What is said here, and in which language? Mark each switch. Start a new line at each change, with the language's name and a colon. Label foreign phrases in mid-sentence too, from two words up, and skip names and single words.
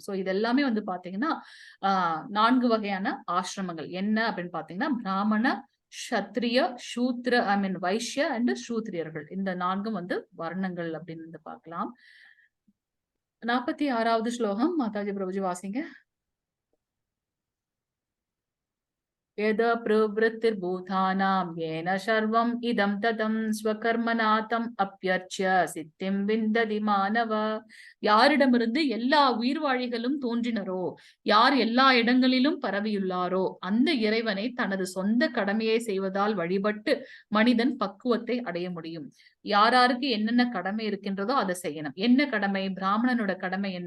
Tamil: சோ இது எல்லாமே வந்து பாத்தீங்கன்னா 4 வகையான ஆசிரமங்கள் என்ன அப்படின்னு பாத்தீங்கன்னா பிராமண, க்ஷத்ரிய, சூத்ர, வைஷ்ய அண்ட் சூத்ரியர்கள், இந்த 4 வந்து வர்ணங்கள் அப்படின்னு வந்து பார்க்கலாம். 46வது ஸ்லோகம் மாதாஜி பிரபுஜி வாசிங்க.
Sanskrit: यद प्रवृत्तिर्भूतानां येन सर्वम् इदं ततं स्वकर्मनाथम् अप्यर्च्य सिद्धिं विन्दति मानव.
Tamil: யாரிடமிருந்து எல்லா உயிர்வாழிகளும் தோன்றினரோ, யார் எல்லா இடங்களிலும் பரவியுள்ளாரோ, அந்த இறைவனை தனது சொந்த கடமையை செய்வதால் வழிபட்டு மனிதன் பக்குவத்தை அடைய முடியும். யாராருக்கு என்னென்ன கடமை இருக்கின்றதோ அதை செய்யணும். என்ன கடமை? பிராமணனோட கடமை என்ன?